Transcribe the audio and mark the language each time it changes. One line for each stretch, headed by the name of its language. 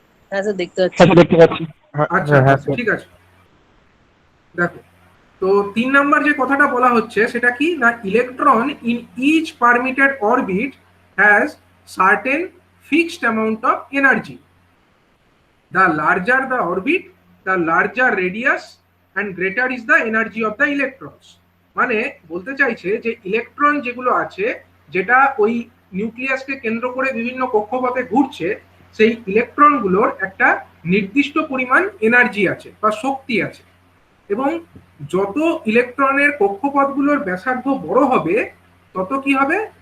Bangla: হ্যাঁ স্যার দেখতে পাচ্ছি। আচ্ছা দেখতে পাচ্ছি। আচ্ছা হ্যাঁ আচ্ছা, স্যার। ঠিক আছে। দেখো, তো 3 নাম্বার যে কথাটা বলা হচ্ছে সেটা কি না,
English: Electron in each permitted orbit has certain fixed amount of energy. The larger the orbit, the larger radius and greater is the energy of the electrons।
Bangla: মানে বলতে চাইছে যে ইলেকট্রন যেগুলো আছে, যেটা ওই নিউক্লিয়াসকে কেন্দ্র করে বিভিন্ন কক্ষপথে ঘুরছে, সেই ইলেকট্রনগুলোর একটা নির্দিষ্ট পরিমাণ এনার্জি আছে বা শক্তি আছে। এবং যত ইলেকট্রনের কক্ষপথগুলোর ব্যাসার্ধ বড় হবে তত কি হবে?